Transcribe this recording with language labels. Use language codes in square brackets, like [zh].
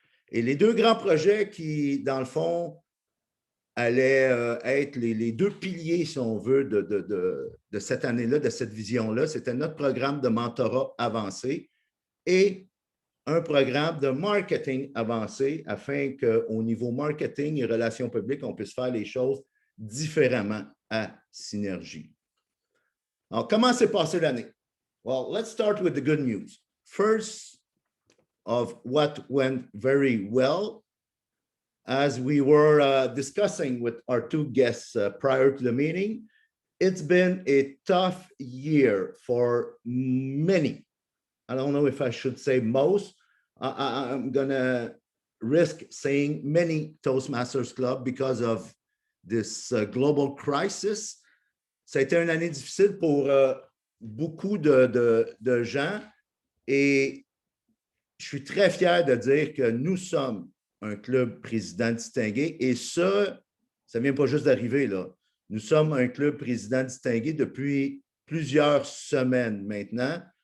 [fr] Et les deux grands projets qui, dans le fond, allaient être les deux piliers, si on veut, de cette année-là, de cette vision-là, c'était notre programme de mentorat avancé et un programme de marketing avancé afin qu'au niveau marketing et relations publiques, on puisse faire les choses différemment à Synergie. Alors, comment s'est passée l'année? [en] Well, let's start with the good news. First of what went very well, as we were discussing with our two guests prior to the meeting, it's been a tough year for many. I don't know if I should say most. I'm going to risk saying many Toastmasters Club because of this global crisis. [fr] Ça a été une année difficile pour beaucoup de gens et je suis très fier de dire que nous sommes un club président distingué et ça ne vient pas juste d'arriver là. Nous sommes un club président distingué depuis plusieurs semaines maintenant.